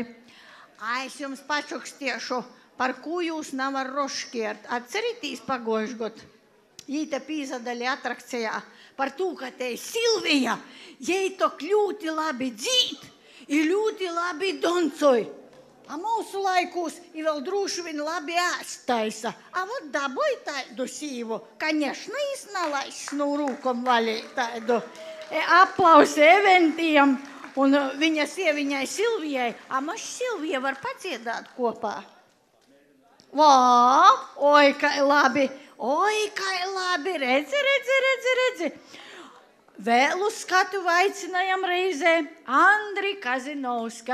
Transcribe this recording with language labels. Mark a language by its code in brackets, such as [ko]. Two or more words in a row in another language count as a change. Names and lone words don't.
[ltg] Es jums pačukstiešu, par ko jūs nevar roškiert. Atceritīs pagojuši gadu? Jī te pīzadaļi atrakcijā par to, ka te Silvija, jei to ļoti labi dzīt i ļoti labi doncoj. A mūsu laikūs i vēl drūši vien labi ēst taisa. A vot daboj taidu sīvu, kaņešna jis nalaiss no rūkom valīt taidu. [lv] Aplausi Eventijam un viņa sieviņai Silvijai. [ltg] A maš Silvija var paciedāt kopā? Vā, oi, kai labi, redzi. [lv] Vēl uz skatu aicinājam reizē Andri Kazinovski.